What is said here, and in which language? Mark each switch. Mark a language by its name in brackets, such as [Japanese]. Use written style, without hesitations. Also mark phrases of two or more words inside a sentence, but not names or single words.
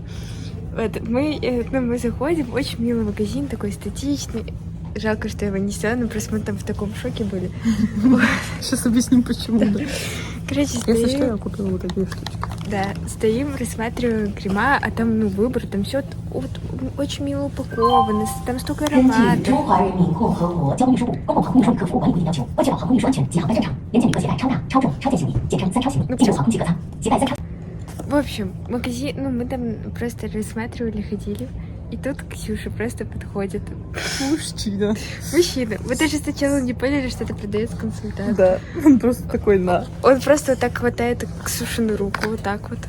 [Russian] Вот, мы заходим, очень милый магазин, такой эстетичный. Жалко, что его не сделали, но просто мы там в таком шоке были. Сейчас объясним, почему. Да. Короче, Если что, я стоим, купила вот такие штучки. да, стоим, рассматриваем крема, а там, выбор, там все очень мило упаковано, там столько [Chinese] 根据 [Russian] ароматов. [Chinese] 中华人民共和国交通运输部公共航空运输旅客服务管理规定要求，为确保航空运输安全及航班正常，严禁旅客携带超大、超重、超件行李，简称3超行李，进入航空器客舱，携带3超。 [Russian] В общем, магазин, мы там просто рассматривали, ходили, и тут Ксюша просто подходит. Мужчина. Мужчина. Мы даже сначала не поняли, что это продавец-консультант. Да, он просто такой на. Он просто вот так хватает Ксюшину руку, вот так вот.